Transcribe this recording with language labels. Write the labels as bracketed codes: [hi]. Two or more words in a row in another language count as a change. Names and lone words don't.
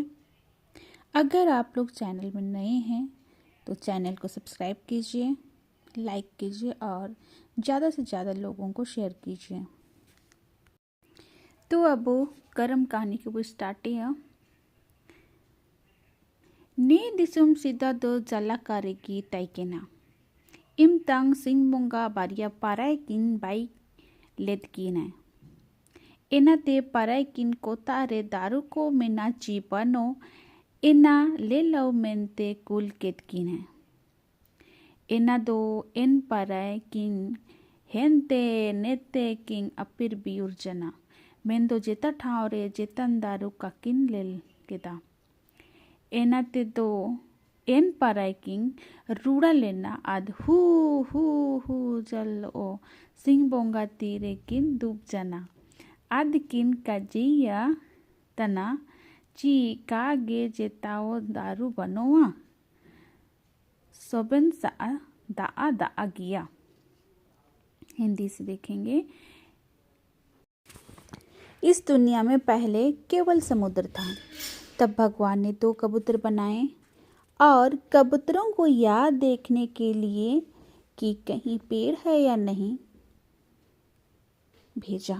[hi] अगर आप लोग चैनल में नए हैं तो चैनल को सब्सक्राइब कीजिए, लाइक कीजिए और ज़्यादा से ज़्यादा लोगों को शेयर कीजिए। तो अब वो कर्म कहानी की वो स्टार्ट है। [sat] ने दिसुम सीधा दो जला कारेगी तैकेना इम तंग सिंह बोंगा बारिया पाराय किन बाई लेद किन एनाते पाराय किन कोता रे दारू को मेना चीपनो एना ले लो मेनते कुल केत किन एना दो एन पाराय किन हेनते नेते किंग अपिर बियुर जना मेंदो जेता ठाव रे जेतन दारू का किन लेल केदा एनाते दो एन पाराय किंग रूड़ा लेना आद हु जल ओ सिंह बोंगा तीरे किन डूब जना आद किन का जिया तना ची का गे जेताओ दारू बनोआ सोबन सा दाआ गिया। [hi] हिंदी से देखेंगे। इस दुनिया में पहले केवल समुद्र था। तब भगवान ने 2 कबूतर बनाए और कबूतरों को याद देखने के लिए कि कहीं पेड़ है या नहीं भेजा।